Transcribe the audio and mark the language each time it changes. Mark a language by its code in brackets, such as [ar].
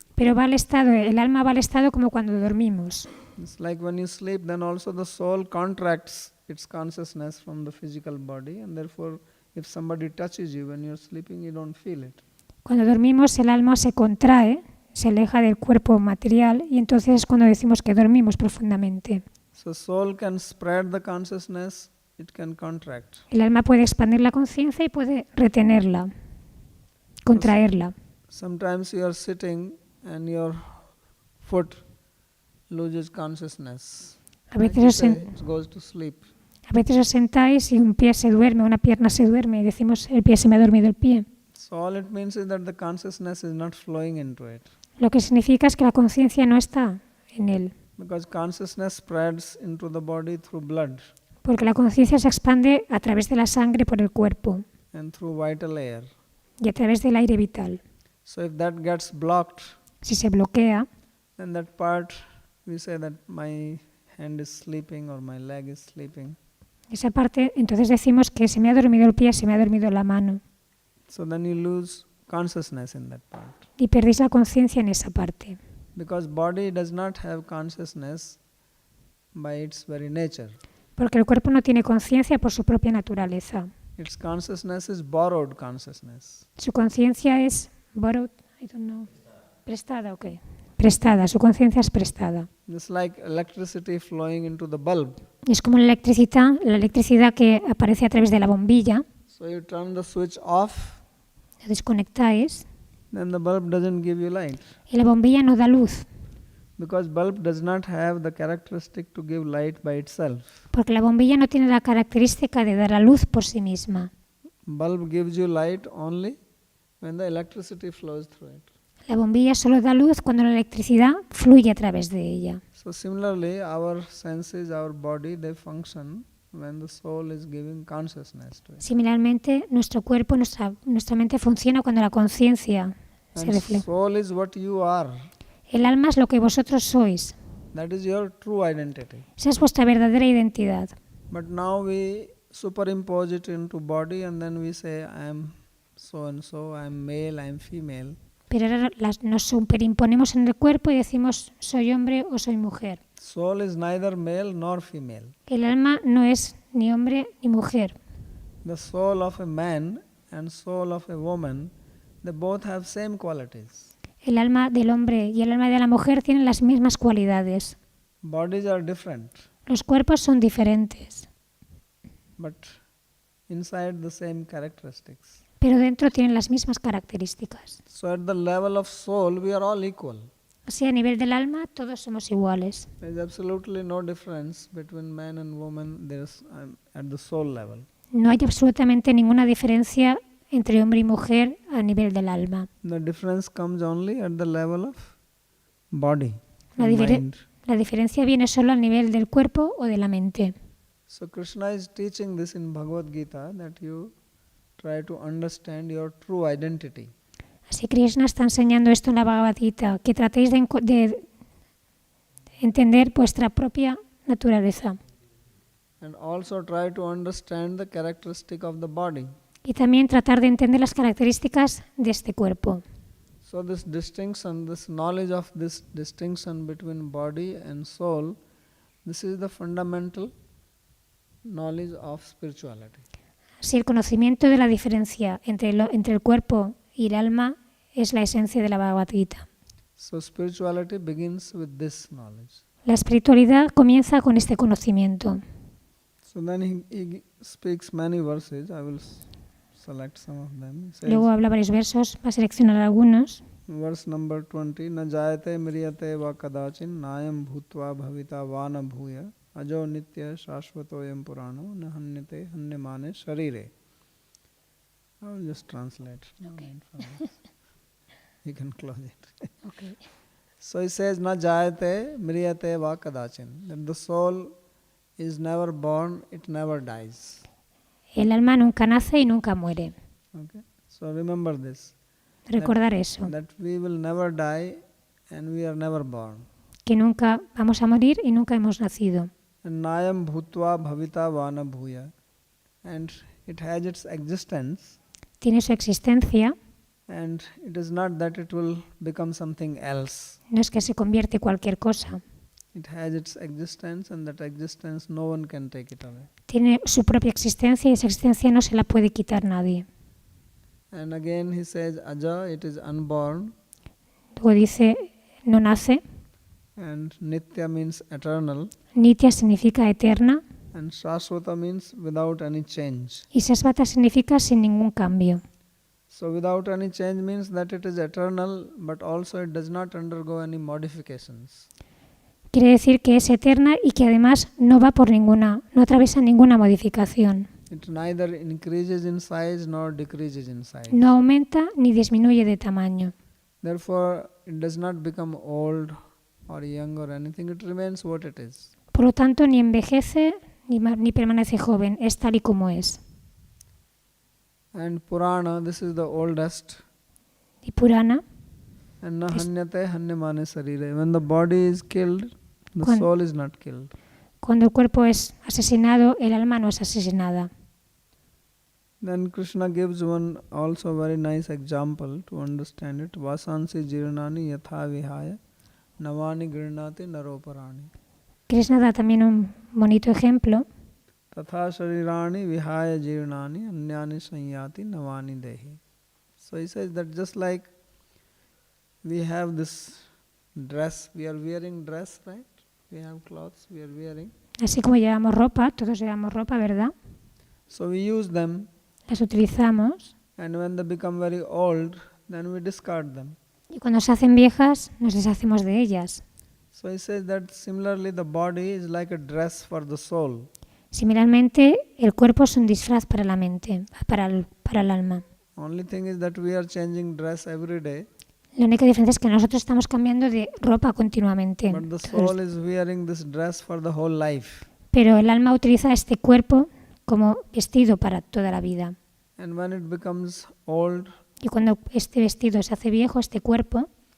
[es] Pero el alma va al estado como cuando dormimos. [en] It's like when you sleep, then also the soul contracts its consciousness from the physical body, and therefore if somebody touches you when you're sleeping, you don't feel it. [es] Cuando dormimos el alma se contrae, se aleja del cuerpo material y entonces es cuando decimos que dormimos profundamente. [en] So soul can spread the consciousness, it can contract. [es] El alma puede expandir la conciencia y puede retenerla, contraerla. [en] Sometimes you are sitting and your foot loses consciousness. [es] A veces [en] It goes to sleep. [es] A veces os sentáis y un pie se duerme, una pierna se duerme y decimos, el pie se me ha dormido el pie. [en] So all it means is that the consciousness is not flowing into it. [es] Lo que significa es que la conciencia no está en él. [en] Because consciousness spreads into the body through blood [es] Porque la conciencia se expande a través de la sangre por el cuerpo [en] and through vital air. [es] y a través del aire vital. [en] So if that gets blocked, [es] Si se bloquea, [en] then that part, we say that my hand is sleeping or my leg is sleeping. [es] esa parte, entonces decimos que se me ha dormido el pie, se me ha dormido la mano. [en] So then you lose consciousness in that part. [es] Y perdéis la conciencia en esa parte. [en] Because body does not have consciousness by its very nature. [es] Porque el cuerpo no tiene conciencia por su propia naturaleza. [en] Its consciousness is borrowed consciousness. [es] Su conciencia es [en] borrowed, I don't know. [es] Prestada, ok. Prestada, su conciencia es prestada. [en] It's like electricity flowing into the bulb. [es] Es como la electricidad que aparece a través de la bombilla. [en] So you turn the switch off, [es] La desconectáis [en] then the bulb doesn't give you light. [es] y la bombilla no da luz. [en] Because bulb does not have the characteristic to give light by itself. [es] Porque la bombilla no tiene la característica de dar la luz por sí misma. [en] Bulb gives you light only when the electricity flows through it. [es] La bombilla solo da luz cuando la electricidad fluye a través de ella. [en] So similarly, our senses, our body, they function when the soul is giving consciousness to it. [es] Similarmente, nuestro cuerpo, nuestra mente funciona cuando la conciencia se [en] And [es] refleja. [en] soul is what you are. [es] El alma es lo que vosotros sois. [en] That is your true identity. [es] Esa es vuestra verdadera identidad. [en] But now we superimpose it into body and then we say, I am so and so, I am male, I am female. [es] Pero ahora nos superimponemos en el cuerpo y decimos soy hombre o soy mujer. [en] Soul is neither male nor female. [es] El alma no es ni hombre ni mujer. [en] The soul of a man and soul of a woman, they both have same qualities. [es] El alma del hombre y el alma de la mujer tienen las mismas cualidades. [en] Bodies are different, [es] Los cuerpos son diferentes, [en] but inside the same characteristics. [es] pero dentro tienen las mismas características. [en] So at the level of soul, we are all equal. [es] Así, a nivel del alma, todos somos iguales. [en] There is absolutely no difference between man and woman. There's at the soul level. [es] No hay absolutamente ninguna diferencia entre hombre y mujer a nivel del alma. [en] The difference comes only at the level of body [es] La, [en] and mind. [es] la diferencia viene solo a nivel del cuerpo o de la mente. [en] So Krishna is teaching this in Bhagavad Gita, that you try to understand your true identity. [es] Así Krishna está enseñando esto en la Bhagavad Gita, que tratéis de entender vuestra propia naturaleza [en] And also try to understand the characteristic of the body. [es] y también tratar de entender las características de este cuerpo. [en] So this distinction, this knowledge of this distinction between body and soul, this is the fundamental knowledge of spirituality. [es] Así el conocimiento de la diferencia entre el cuerpo y el alma es la esencia de la Bhagavad Gita. [en] So spirituality begins with this knowledge. [es] La espiritualidad comienza con este conocimiento. [en] So then he speaks many verses. I will select some of them. He says, [es] Luego habla varios versos, va a seleccionar algunos. [en] verse number 20, [sa] na jayate mriyate va kadachin nayam bhutva bhavita vana bhuya ajo nitya shashvatoyam purano na hanyate hanyamane sharire. [en] I will just translate. Okay. You can close it. Okay. So he says, [sa] na jayate mriyate va kadachin. [en] That the soul is never born, it never dies. [es] El alma nunca nace y nunca muere. [en] Okay. So remember this. [es] Recordar eso, [en] That we will never die and we are never born. [es] que nunca vamos a morir y nunca hemos nacido. [sa] And Nayam Bhutva Bhavita Vana Bhuya. [en] And it has its existence. [es] Tiene su existencia, [en] And it is not that it will become something else. [es] no es que se convierte cualquier cosa. [en] It has its existence, and that existence no one can take it away. [es] Tiene su propia existencia y esa existencia no se la puede quitar nadie. [en] And again he says, Aja, it is unborn. [es] Luego dice, no nace. [en] And Nitya means eternal. [es] Nitya significa eterna [en] And Shashvata means without any change. [es] y Sasvata significa sin ningún cambio. [en] So without any change means that it is eternal, but also it does not undergo any modifications. [es] Quiere decir que es eterna y que además no va por ninguna, no atraviesa ninguna modificación. [en] It neither increases in size nor decreases in size. [es] No aumenta ni disminuye de tamaño. [en] Therefore, it does not become old or young or anything. It remains what it is. [es] Por lo tanto, ni envejece ni permanece joven, es tal y como es. [en] And Purana, this is the oldest. [es] Y Purana, [sa] And na hanyate hanyamane sarire. [en] When the body is killed, the soul is not killed. [es] cuando el cuerpo es asesinado, el alma no es asesinada. [en] Then Krishna gives one also very nice example to understand it. [sa] Vasansi jirnani yatha vihaya navani grinati naroparani. [es] Krishna da también un bonito ejemplo. [sa] Tatha sharirani vihaya jirnani anyani sanyati navani dehi. [en] So he says that just like we have this dress, we are wearing dress, right? We have clothes, we are wearing. [es] Así como llevamos ropa, todos llevamos ropa, ¿verdad? [en] So we use them, [es] Las utilizamos [en] and when they become very old, then we discard them. [es] y cuando se hacen viejas nos deshacemos de ellas. [en] So he says that similarly the body is like a dress for the soul. [es] Similarmente, el cuerpo es un disfraz para la mente, para el alma. [en] Only thing is that we are changing dress every day, [es] La única diferencia es que nosotros estamos cambiando de ropa continuamente. [en] but the soul is wearing this dress for the whole life. [es] Pero el alma utiliza este cuerpo como vestido para toda la vida. [en] And when it becomes old [es] Y cuando este vestido se hace viejo, este cuerpo,